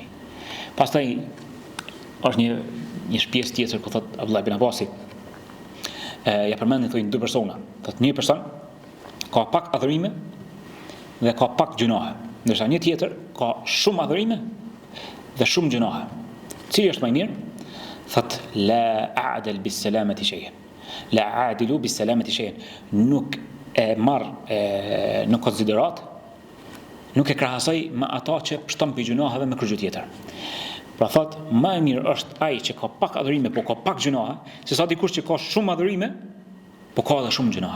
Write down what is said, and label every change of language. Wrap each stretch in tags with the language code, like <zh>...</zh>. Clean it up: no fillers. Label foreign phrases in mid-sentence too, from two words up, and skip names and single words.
<sq>Pastaj është një pjesë tjetër ku thot Abdullah ibn Abbasi, ja përmendin thonë dy persona. Thot një person ka pak adhurime dhe ka pak gjunahe, ndërsa një tjetër ka shumë adhurime dhe shumë gjunahe. Cili është më i mirë?</sq> <ar>Thot لا أعدل بالسلامة شيئا. لا أعدل بالسلامة شيئا.</ar> <sq>Nuk e marr në konsiderat, nuk e krahasoj me ata që shton për gjunaheve me kërgjë tjetër. Pra thot, më e mirë është ai që ka pak adhurime, po ka pak gjunahe, se sa dikush që ka shumë adhurime, po ka edhe shumë gjunahe.</sq>